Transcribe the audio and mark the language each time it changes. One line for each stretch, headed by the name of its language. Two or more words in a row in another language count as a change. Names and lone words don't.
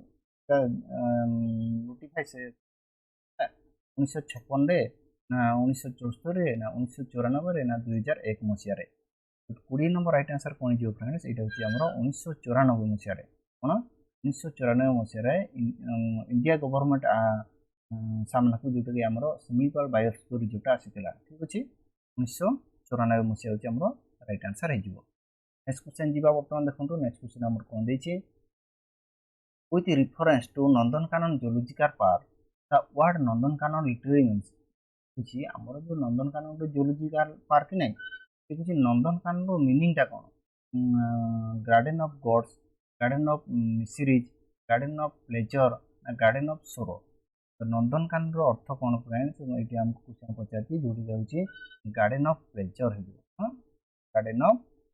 Odia: ନୋଟିଫାଏ 1956ରେ ନା 1974ରେ ନା 1994ରେ ନା 2001 ମସିହାରେ 20 ନମ୍ବର
English: right answer
Odia: କ'ଣ ହେଇଯିବ ଫ୍ରେଣ୍ଡସ୍ ଏଇଟା ହେଉଛି ଆମର 1994 ମସିହାରେ କ'ଣ 1994 ମସିହାରେ ଇଣ୍ଡିଆ ଗଭର୍ଣ୍ଣମେଣ୍ଟ ସାମ୍ନାକୁ ଯେଉଁଟାକି ଆମର ଶିମିଳିପାଳ
English: biosphere reserve
Odia: ଆସିଥିଲା ଠିକ୍ ଅଛି 1994 ମସିହା ହେଉଛି ଆମର
English: right answer
Odia: ହେଇଯିବ
English: next question
Odia: ଯିବା ବର୍ତ୍ତମାନ ଦେଖନ୍ତୁ
English: next question
Odia: ଆମର କ'ଣ ଦେଇଛି
English: with reference to
Odia: ନନ୍ଦନକାନନ
English: zoological park the word
Odia: ନନ୍ଦନକାନନ
English: literally means
Odia: ହେଉଛି ଆମର ଯେଉଁ ନନ୍ଦନକାନନର
English: zoological park
Odia: ନାହିଁ ସେ ହେଉଛି ନନ୍ଦନକାନନର ମିନିଂଟା କ'ଣ
English: garden of gods garden of miseries garden of pleasure
Odia: ନା
English: garden of sorrow
Odia: ନନ୍ଦନକାନନର ଅର୍ଥ କ'ଣ ଫ୍ରେଣ୍ଡସ୍ ଏଇଠି ଆମକୁ କ୍ୱେଶ୍ଚନ୍ ପଚାରିଛି ଯେଉଁଠି ଯାଉଛି
English: garden of pleasure
Odia: ହେଇଯିବ ହଁ
English: garden of